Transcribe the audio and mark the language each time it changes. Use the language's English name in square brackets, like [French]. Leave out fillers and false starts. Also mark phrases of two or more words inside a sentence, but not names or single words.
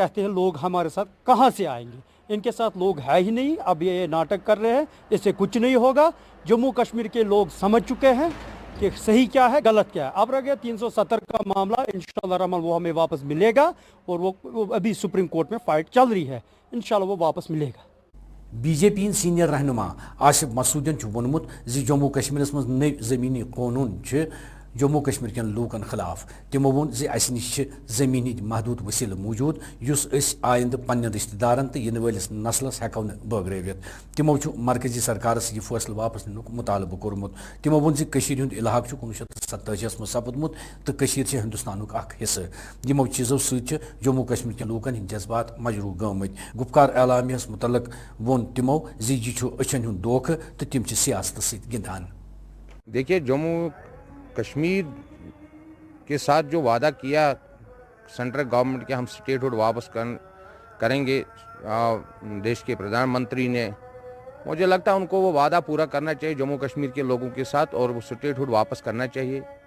[Urdu] کہتے ہیں لوگ ہمارے ساتھ کہاں سے آئیں گے، ان کے ساتھ لوگ ہے ہی نہیں. اب یہ ناٹک کر رہے ہیں، اس سے کچھ نہیں ہوگا. جموں کشمیر کے لوگ سمجھ چکے ہیں کہ صحیح کیا ہے، غلط کیا ہے. اب رہ گیا 370 کا معاملہ، [Arabic] انشاءاللہ الرحمن [Urdu] وہ ہمیں واپس ملے گا، اور وہ ابھی [English] supreme court [Urdu] میں فائٹ چل رہی ہے، انشاءاللہ وہ واپس ملے گا. [Kashmiri] بی جے پی سینئر رہنما آصف مسعودن ونمت زی جموں کشمیرس مز نئی زمینی قانون جموں کشمیر کن لوکن خلاف. تمو وون زی اس نش زمینی محدود وسیل موجود یس اس آئند پنن رشتہ دارن تو ین ولس نسلس ہیکو بٲگرٲوِتھ. تمو مرکزی سرکارس یہ فیصلہ واپس ننک مطالبہ کورمت. تمو وون زی کشیر ہند علاقہ 1987 مز سپدمت تو کشیر ہندوستانک اخ حصہ. یمو چیزو ست جموں کشمیر کن لوکن ہند جذبات مجروح گمت. گپکار اعلامیہس متعلق وون تمو زی یہ اچھن ہند دھوکہ تو تم سیاست ست گندان. [Urdu] دیکھیے جموں کشمیر کے ساتھ جو وعدہ کیا [English] central government [Urdu] کے، ہم [English] state hood [Urdu] واپس کریں گے دیش کے پردھان منتری نے، مجھے لگتا ہے ان کو وہ وعدہ پورا کرنا چاہیے جموں کشمیر کے لوگوں کے ساتھ، اور وہ [English] state hood [Urdu] واپس کرنا چاہیے.